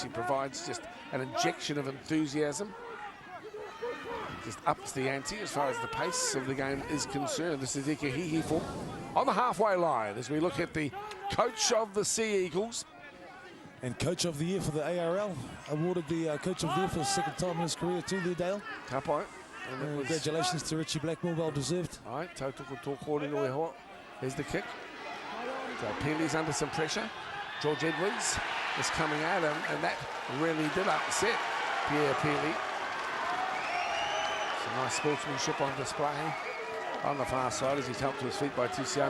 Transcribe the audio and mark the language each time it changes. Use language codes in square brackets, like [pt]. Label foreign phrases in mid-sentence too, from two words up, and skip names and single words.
[en] He provides just an injection of enthusiasm. Just ups the ante as far as the pace of the game is concerned. This is Ike Hihifo on the halfway line as we look at the coach of the Sea Eagles. And Coach of the Year for the ARL, awarded the Coach of the Year for the second time in his career too there, Dale. Tapai. Congratulations to Richie Blackmore, well deserved. All right, [mi] Tautoko Tōkore no e hoa. [en] Here's the kick. So Peely's under some pressure. George Edwards is coming at him, and that really did upset Pierre Peely. Some nice sportsmanship on display on the far side as he's helped to his feet by Tusiane.